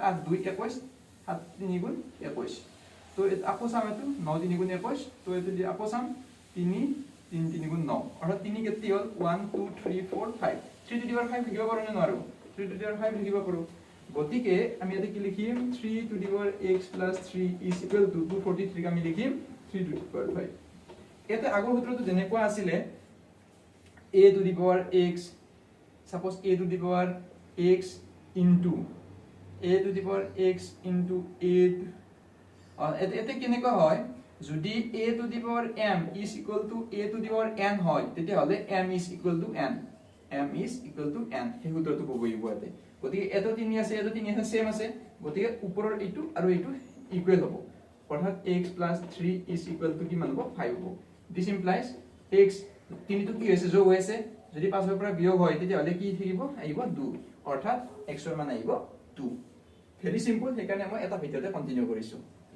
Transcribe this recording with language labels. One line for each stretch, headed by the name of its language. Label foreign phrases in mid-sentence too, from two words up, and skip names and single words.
Assamese: 8 2 21 7 3 গুণ 21 তো আকৌ চাম এটো 9 3 গুণ 21 তো এটো দি আকৌ চাম 3 3 3 গুণ 9 অৰ্থাৎ 3 কেতি হল 1 2 3 4 5 3
English: to the power
Assamese: 5 লিখিব পাৰো নে নোৱাৰো 3
English: to the
Assamese: পাৱাৰ 5 লিখিব পাৰো গতিকে আমি এতে কি লিখিম 3
English: to the power
Assamese: x 3
English: is equal to
Assamese: 243 আমি লিখিম 3
English: to the power
Assamese: 5 এতে আগৰ সূত্ৰটো যেনেকুৱা আছিল
English: a to the power x suppose a to the power x into a to the power x into a
Assamese: এতে কেনেকুৱা হয় যদি
English: a to the power m is equal to a to the power n
Assamese: হয় তেতিয়া হলে
English: m is equal to n
Assamese: সেই সূত্ৰটো কবইব এতে গতিকে এটো 3 আছে এটো 3 আছে সেম আছে গতিকে ওপৰৰ এইটো আৰু এইটো ইকুৱেল হ'ব অৰ্থাৎ
English: x plus 3 is equal to
Assamese: কিমান হ'ব 5 হ'ব
English: this implies
Assamese: x 3 টো কি হৈছে যোগ হৈছে যদি 5 ৰ পৰা বিয়োগ হয় তেতিয়া হলে কি থাকিব আহিব 2 অৰ্থাৎ x ৰ মান আহিব 2
English: very simple
Assamese: সেইকাৰণে মই এটা ভিডিওতে কন্টিনিউ কৰিছো